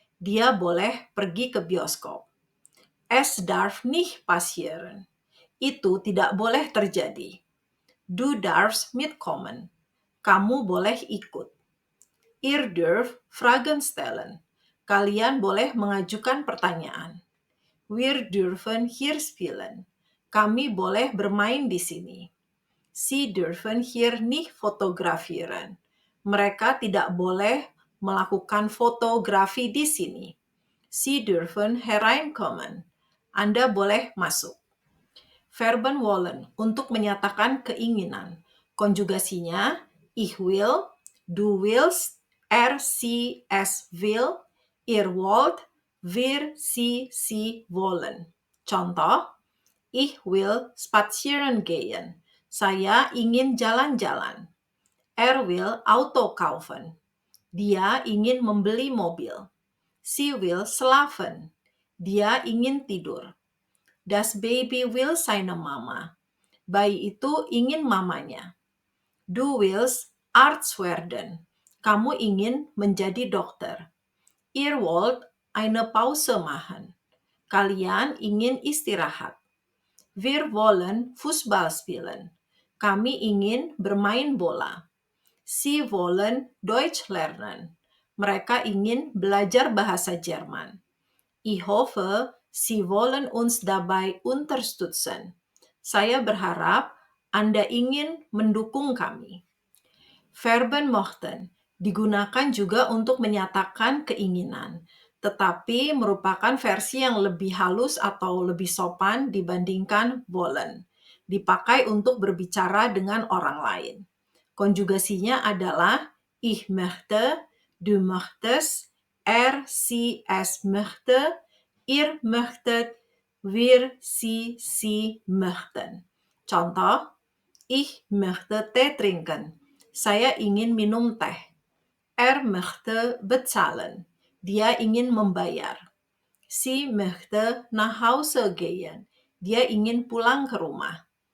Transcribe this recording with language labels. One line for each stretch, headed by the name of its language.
Indonesian: Dia boleh pergi ke bioskop.
German: Es darf nicht passieren.
Indonesian: Itu tidak boleh terjadi.
German: Du darfst mitkommen.
Indonesian: Kamu boleh ikut.
German: Ihr dürft Fragen stellen.
Indonesian: Kalian boleh mengajukan pertanyaan.
German: Wir dürfen hier spielen.
Indonesian: Kami boleh bermain di sini.
German: Sie dürfen hier nicht fotografieren.
Indonesian: Mereka tidak boleh melakukan fotografi di sini.
German: Sie dürfen hereinkommen.
Indonesian: Anda boleh masuk.
German: Verben wollen
Indonesian: untuk menyatakan keinginan. Konjugasinya
German: ich will, du willst, sie, es will, ihr wollt, wir, sie wollen. Contoh, ich will spazieren gehen.
Indonesian: Saya ingin jalan-jalan.
German: Er will Auto kaufen.
Indonesian: Dia ingin membeli mobil.
German: Sie will schlafen.
Indonesian: Dia ingin tidur.
German: Das Baby will seine Mama.
Indonesian: Bayi itu ingin mamanya.
German: Du willst Arzt werden.
Indonesian: Kamu ingin menjadi dokter.
German: Ihr wollt eine Pause machen.
Indonesian: Kalian ingin istirahat.
German: Wir wollen Fußball spielen.
Indonesian: Kami ingin bermain bola.
German: Sie wollen Deutsch lernen.
Indonesian: Mereka ingin belajar bahasa Jerman.
German: Ich hoffe, Sie wollen uns dabei unterstützen.
Indonesian: Saya berharap Anda ingin mendukung kami. Verben möchten digunakan juga untuk menyatakan keinginan, tetapi merupakan versi yang lebih halus atau lebih sopan dibandingkan wollen. Dipakai untuk berbicara dengan orang lain. Konjugasinya adalah
German: ich möchte, du möchtest, sie, es möchte, ihr möchtet, wir, sie möchten. Contoh, ich möchte Tee trinken.
Indonesian: Saya ingin minum teh.
German: möchte bezahlen.
Indonesian: Dia ingin membayar.
German: Sie möchte nach Hause gehen.
Indonesian: Dia ingin pulang ke rumah.